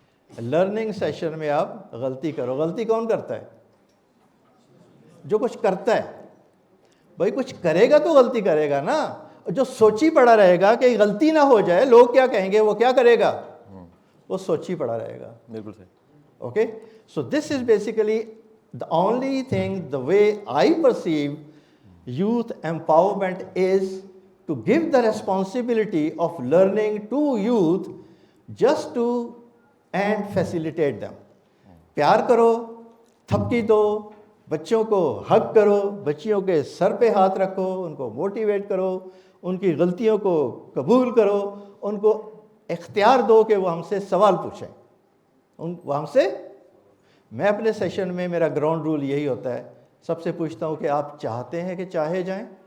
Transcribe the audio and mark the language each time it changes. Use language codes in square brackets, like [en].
[ur] Learning session میں آپ غلطی کرو. غلطی کون کرتا ہے؟ جو کچھ کرتا ہے. بھائی کچھ کرے گا تو غلطی کرے گا نا. جو سوچی پڑا رہے گا کہ غلطی نہ ہو جائے, لوگ کیا کہیں گے, وہ کیا کرے گا, وہ سوچی پڑا رہے گا. بالکل صحیح. [en] Okay, so this is basically the only thing, the way I perceive youth empowerment is to give the responsibility of learning to youth just to and facilitate them. [ur] پیار کرو, تھپکی دو, بچوں کو ہگ کرو, بچیوں کے سر پہ ہاتھ رکھو, ان کو موٹیویٹ کرو, ان کی غلطیوں کو قبول کرو, ان کو اختیار دو کہ وہ ہم سے سوال پوچھیں. وہ ہم سے, میں اپنے سیشن میں میرا گراؤنڈ رول یہی ہوتا ہے, سب سے پوچھتا ہوں کہ آپ چاہتے ہیں کہ چاہے جائیں.